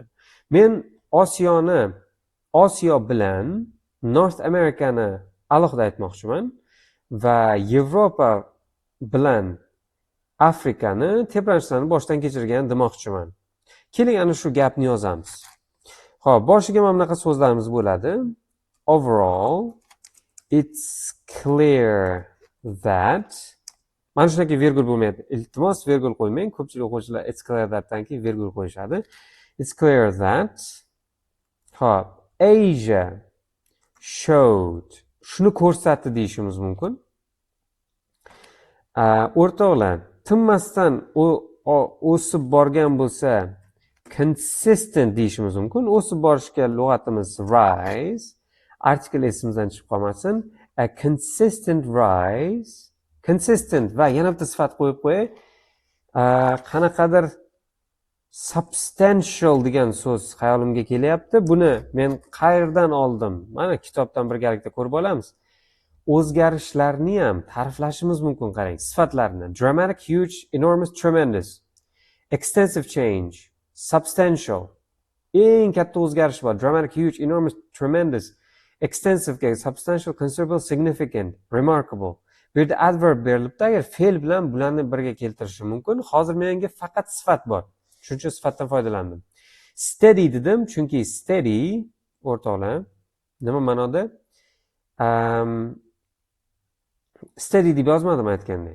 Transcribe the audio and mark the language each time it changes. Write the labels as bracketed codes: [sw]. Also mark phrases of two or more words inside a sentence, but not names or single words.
[uz] Men Osiyo bilan North Amerikani alohida aytmoqchiman va Yevropa bilan Afrikani tebranishlarni boshdan kechirgan demoqchiman. Keling, ana shu gapni yozamiz. Xo'p, boshiga mana bunaqa so'zlarimiz bo'ladi. [en] Overall, it's clear that. [uz] Mana shunaki virgul bo'lmaydi. Iltimos, virgul qo'ymang. Ko'pchilik o'quvchilar [en] it's clear thatdan [uz] keyin virgul qo'yishadi. [en] It's clear that. Xo'p, Asia showed. [uz] Shuni ko'rsatdi deyishimiz mumkin. O'rtoqlar, tinmasdan o'sib borgan bo'lsa, consistent deyishimiz mumkin. O'sib borishga lug'atimiz rise. Article esimizdan chiqib qolmasin. [en] A consistent rise. [uz] Consistent va yana bitta sifat qo'yib qo'yay. Qanaqadir substantial degan so'z xayolimga kelyapti. Buni men qayerdan oldim? Mana kitobdan birgalikda ko'rib olamiz. O'zgarishlarni ham ta'riflashimiz mumkin, qarang, sifatlarni. [en] Dramatic, huge, enormous, tremendous. Extensive change, substantial. [uz] Eng katta o'zgarish bor. [en] Dramatic, huge, enormous, tremendous. Extensive, substantial, considerable, significant, remarkable. [uz] Bu yerda adverb berilibdi, agar fe'l bilan bularni birga keltirishim mumkin. Hozir menga faqat sifat bor. Shuning uchun sifatdan foydalandim. Steady dedim, chunki steady, o'rtoqlar, nima ma'noda? Steady deb yozmadim aytgandek.